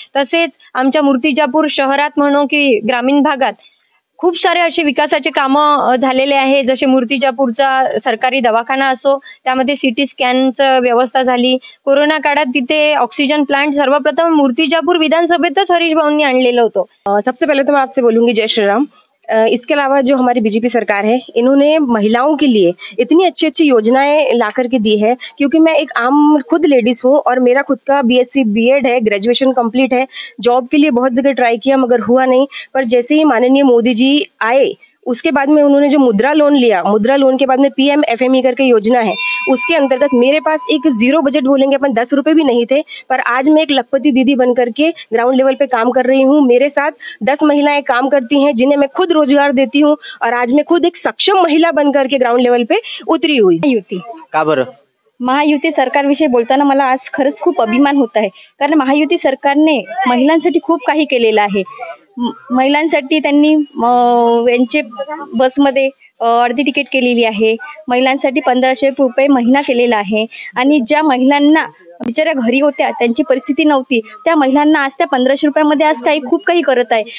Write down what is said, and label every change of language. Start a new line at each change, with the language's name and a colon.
Marathi: तसेच आमच्या मूर्तिजापूर शहरात म्हणू की ग्रामीण भागात खूप सारे असे विकासाचे कामं झालेले आहे. जसे मूर्तिजापूरचा सरकारी दवाखाना असो, त्यामध्ये सिटी स्कॅनचं व्यवस्था झाली. कोरोना काळात तिथे ऑक्सिजन प्लांट सर्वप्रथम मूर्तिजापूर विधानसभेतच हरीश भाऊंनी आणलेलं होतं.
Hindi: सबसे पहले तो मैं आपसे बोलूंगी जय श्री राम। इसके अलावा जो हमारी बीजेपी सरकार है, इन्होंने महिलाओं के लिए इतनी अच्छी अच्छी योजनाएं ला करके दी है। क्योंकि मैं एक आम खुद लेडीज हूँ और मेरा खुद का बीएससी बीएड है, ग्रेजुएशन कंप्लीट है। जॉब के लिए बहुत जगह ट्राई किया मगर हुआ नहीं। पर जैसे ही माननीय मोदी जी आए उसके बाद में उन्होंने जो मुद्रा लोन लिया, मुद्रा लोन के बाद में पीएमएफएमई करके योजना है, उसके अंतर्गत मेरे पास एक जीरो बजट बोलेंगे अपन 10 रुपए भी नहीं थे, पर आज मैं एक लखपति दीदी बन करके ग्राउंड लेवल पे काम कर रही हूँ। मेरे साथ 10 महिलाएं काम करती हैं जिन्हें मैं खुद रोजगार देती हूँ और आज मैं खुद एक सक्षम महिला बन करके ग्राउंड लेवल पे उतरी हुई।
Marathi: युती का बरं? महायुती सरकारविषयी बोलताना मला आज खरंच खूप अभिमान होत आहे. कारण महायुती सरकारने महिलांसाठी खूप काही केलेलं आहे. महिलांसाठी त्यांनी यांचे बसमध्ये अर्धी तिकीट केलेली आहे. महिलांसाठी 1500 रुपये महिना केलेला आहे. आणि ज्या महिलांना बिचाऱ्या घरी होत्या, त्यांची परिस्थिती नव्हती, त्या महिलांना आज त्या 1500 रुपयामध्ये आज खूप काही करत आहे.